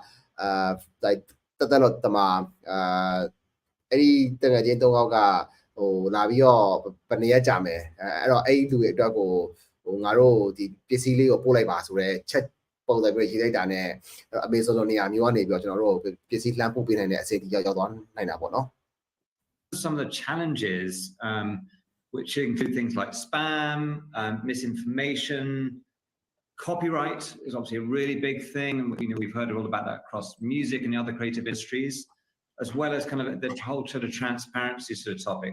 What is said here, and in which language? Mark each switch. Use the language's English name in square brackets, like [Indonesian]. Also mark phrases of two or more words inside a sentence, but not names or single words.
[Burmese] like တက်လို့တမအဲ့ဒီတငယ်ချင်း3ယောက်ကဟိုလာပြီးတော့ဘယ်နေရကြမယ်အဲ့တော့အဲ့ဒီလူတွေအတွက်ကိုဟိုငါတို့ဒီပစ္စည်းလေးကိုပို့လိုက်ပါဆိုတော့ chat ပုံစံပဲရေးလိုက်တာနဲ့အမေဆိုနေရာမျိုးကနေပြီးတော့ကျွန်တော်တို့ပစ္စည်းလှမ်းပို့ပေးနိုင်တဲ့အစီအစဉ်ရောက်သွားနိုင်တာပေါ့နော် [English] Some of the challenges which include things like spam, misinformation, copyright is obviously a really big thing, and we've heard all about that across music and the other creative industries, as well as kind of the whole sort of transparency sort of topic.